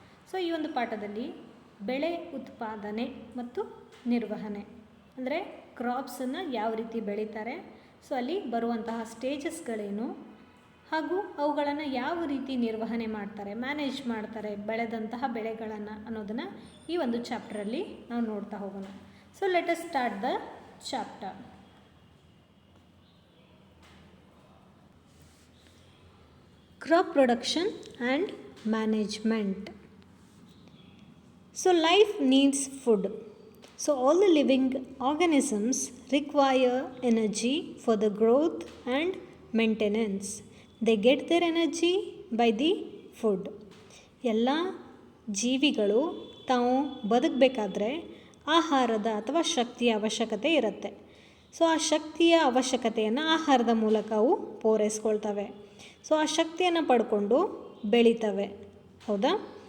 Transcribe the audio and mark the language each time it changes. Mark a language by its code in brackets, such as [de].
[kn] So ಈ ಒಂದು ಪಾಠದಲ್ಲಿ ಬೆಳೆ ಉತ್ಪಾದನೆ ಮತ್ತು ನಿರ್ವಹಣೆ ಅಂದರೆ ಕ್ರಾಪ್ಸನ್ನು ಯಾವ ರೀತಿ ಬೆಳೀತಾರೆ, ಸೊ ಅಲ್ಲಿ ಬರುವಂತಹ ಸ್ಟೇಜಸ್ಗಳೇನು ಹಾಗೂ ಅವುಗಳನ್ನು ಯಾವ ರೀತಿ ನಿರ್ವಹಣೆ ಮಾಡ್ತಾರೆ, ಮ್ಯಾನೇಜ್ ಮಾಡ್ತಾರೆ ಬೆಳೆದಂತಹ ಬೆಳೆಗಳನ್ನು ಅನ್ನೋದನ್ನು ಈ ಒಂದು ಚಾಪ್ಟರಲ್ಲಿ ನಾವು ನೋಡ್ತಾ ಹೋಗೋಣ. [en] So let us start the chapter. Crop production and management. So life needs food. So all the living organisms require energy for the growth and maintenance. They get their energy by the food. [kn] ಎಲ್ಲ ಜೀವಿಗಳು ತಾವು ಬದುಕಬೇಕಾದ್ರೆ ಆಹಾರದ ಅಥವಾ ಶಕ್ತಿಯ ಅವಶ್ಯಕತೆ ಇರುತ್ತೆ. So ಆ ಶಕ್ತಿಯ ಅವಶ್ಯಕತೆಯನ್ನು ಆಹಾರದ ಮೂಲಕ ಅವು ಪೂರೈಸ್ಕೊಳ್ತವೆ. ಸೊ ಆ ಶಕ್ತಿಯನ್ನು ಪಡ್ಕೊಂಡು ಬೆಳೀತವೆ, ಹೌದಾ?